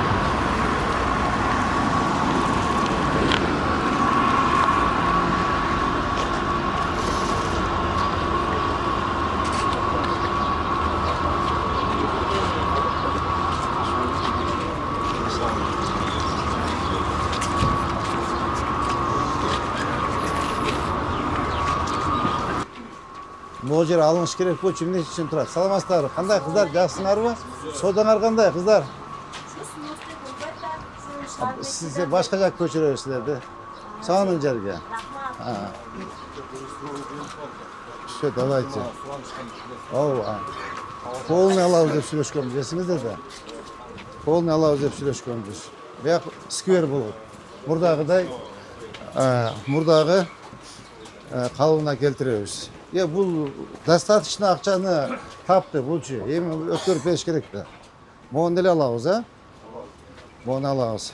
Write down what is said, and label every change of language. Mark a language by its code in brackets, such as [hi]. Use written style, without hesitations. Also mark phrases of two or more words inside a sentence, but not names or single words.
[ky] Бул жер алыныш керек болчу, эмне үчүн турат? Саламатсыздарбы? Кандай кыздар, жакшысыңарбы? Соодаңар кандай кыздар? Сиздер башка жакка көчүрөбүзсүздөр да. Сонун жерге. [ru] Все, давайте. [ky] Полный алабыз деп сүйлөшкөнбүз, эсиңизде да. Полный алабыз деп сүйлөшкөнбүз. Бияк сквер болот. Мурдагыдай, мурдагы калыбына келтиребиз. Бул достаточно акчаны тапты булчу. Эми өткөрүп бериш керек да. Могуну деле алабыз, Могуну алабыз.